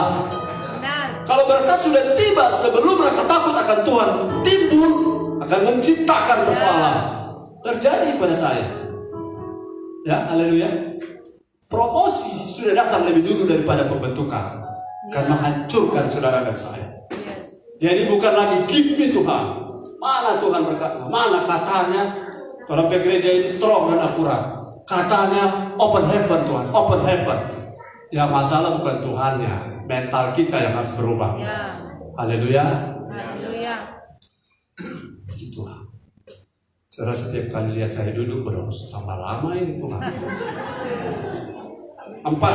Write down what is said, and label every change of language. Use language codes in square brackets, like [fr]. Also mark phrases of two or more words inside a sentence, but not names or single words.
[id] Kalau berkat sudah tiba sebelum rasa takut akan Tuhan timbul, akan menciptakan persoalan. Terjadi pada saya. Ya, haleluya. Promosi sudah datang lebih dulu daripada pembentukan. Karena menghancurkan saudara dan saya. Jadi bukan lagi [en] give me [id] Tuhan. Mana Tuhan berkatnya? Mana katanya orang gereja ini strong dan akurat. Katanya [en] open heaven [id] Tuhan, [en] open heaven. [id] Ya masalah bukan Tuhannya, mental kita yang harus berubah. Haleluya. Puji Tuhan. Saudara setiap kali lihat saya duduk berdoa, tambah lama ini Tuhan. 4.